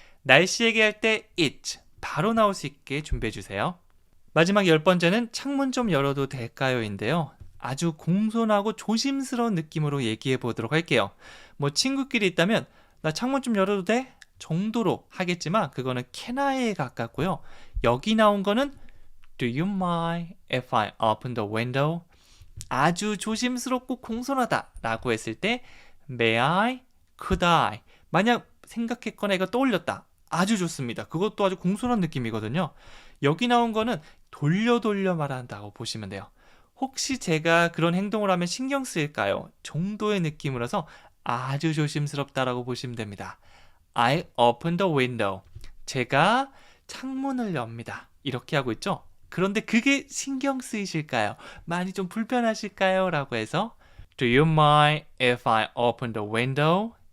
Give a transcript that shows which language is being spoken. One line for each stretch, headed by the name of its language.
Korean: 날씨 얘기할 때 it 바로 나올 수 있게 준비해 주세요. 마지막 10번째는 창문 좀 열어도 될까요? 인데요. 아주 공손하고 조심스러운 느낌으로 얘기해 보도록 할게요. 뭐 친구끼리 있다면 나 창문 좀 열어도 돼? 정도로 하겠지만 그거는 can I에 가깝고요. 여기 나온 거는
English: Do you mind if I open the window?
Korean: 아주 조심스럽고 공손하다 라고 했을 때
English: May I? Could I?
Korean: 만약 생각했거나 이거 떠올렸다. 아주 좋습니다. 그것도 아주 공손한 느낌이거든요. 여기 나온 거는 돌려 말한다고 보시면 돼요. 혹시 제가 그런 행동을 하면 신경 쓰일까요? 정도의 느낌이라서 아주 조심스럽다라고 보시면 됩니다.
English: I open the window.
Korean: 제가 창문을 엽니다. 이렇게 하고 있죠? 그런데 그게 신경 쓰이실까요? 많이 좀 불편하실까요? 라고 해서
English: Do you mind if I open the window?